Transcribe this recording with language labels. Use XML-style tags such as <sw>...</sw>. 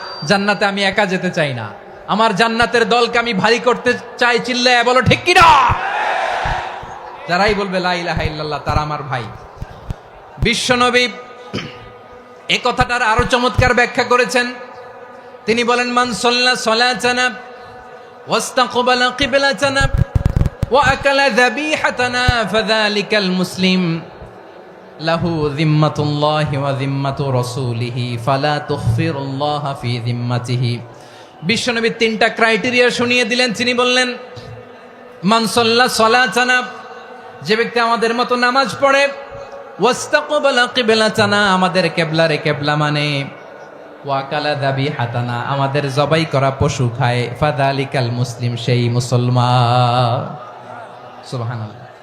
<bn>জান্নাতে আমি একা যেতে চাই না, আমার জান্নাতের দলকে আমি ভারী করতে চাই। চিল্লায় বলো ঠিক কিনা? যারাই বলবে লা ইলাহা ইল্লাল্লাহ, তারা আমার ভাই। বিশ্বনবী এই কথাটার আরো চমৎকার ব্যাখ্যা করেছেন। তিনি বলেন,</bn> <ar>মান সাল্লা সালাতানা واستقبل قبلتنا وأكل ذبيحتنا فذلك المسلم له ذمة الله وذمة رسوله فلا تخفر الله في ذمته</ar> <bn>বিশ্বনবী তিনটা ক্রাইটেরিয়া শুনিয়ে দিলেন। তিনি বললেন,</bn> <ar>মান সাল্লা সালাতানা,</ar> <bn>যে ব্যক্তি আমাদের মতো নামাজ পড়ে,</bn> <ar>ওয়াস্তাকবালা কিবলাতানা,</ar> <bn>আমাদের কিবলারে কিবলা মানে,</bn> <ar>ওয়াকালা যাবিহাতানা,</ar> <bn>আমাদের জবাই করা পশু খায়,</bn> <ar>ফাযালিকাল মুসলিম,</ar> <bn>সেই মুসলমান। সুবহানাল্লাহ।</bn>